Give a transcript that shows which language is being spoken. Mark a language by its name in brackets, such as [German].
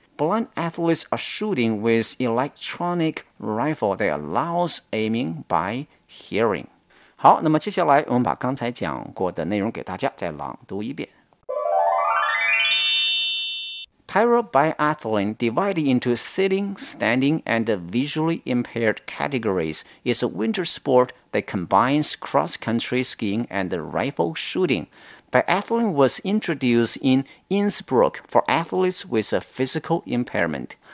[English] Blind athletes are shooting with electronic rifle that allows aiming by hearing. [Chinese] 好，那么接下来我们把刚才讲过的内容给大家再朗读一遍。 [English] Parabiathlon, divided into sitting, standing, and visually impaired categories, is a winter sport that combines cross-country skiing and rifle shooting. Biathlon was introduced in Innsbruck for athletes with a physical impairment.